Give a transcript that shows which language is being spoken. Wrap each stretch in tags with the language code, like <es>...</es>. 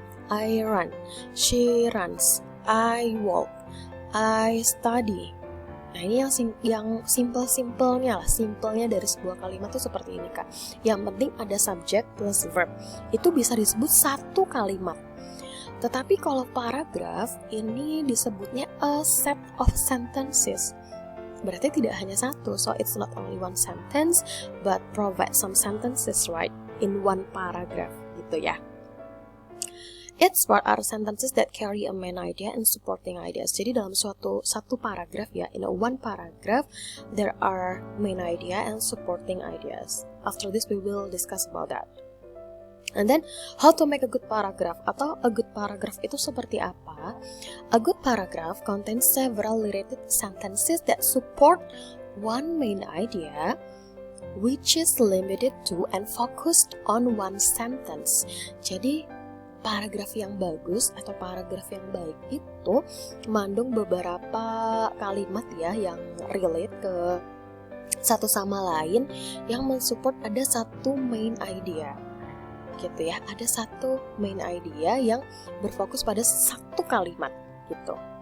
<en>I run, she runs, I walk, I study.</en> <id>Nah ini yang simple-simpelnya lah, simpelnya dari sebuah kalimat tuh seperti ini Kak. Yang penting ada subject plus verb. Itu bisa disebut satu kalimat. Tetapi kalau paragraf ini disebutnya</id> <en>a set of sentences.</en> <id>Berarti tidak hanya satu,</id> <en>so it's not only one sentence, but provide some sentences right in one paragraph gitu ya. Its part are sentences that carry a main idea and supporting ideas.</en> <id>Jadi dalam satu paragraph ya,</id> <en>in a one paragraph, there are main idea and supporting ideas. After this, we will discuss about that. And then, how to make a good paragraph atau a good paragraph</en> <id>itu seperti apa?</id> <en>A good paragraph contains several related sentences that support one main idea, which is limited to and focused on one sentence.</en> <id>Jadi paragraf yang bagus atau paragraf yang baik itu mengandung beberapa kalimat ya yang relate ke satu sama lain yang mensupport ada satu main idea gitu ya, ada satu main idea yang berfokus pada satu kalimat gitu.</id>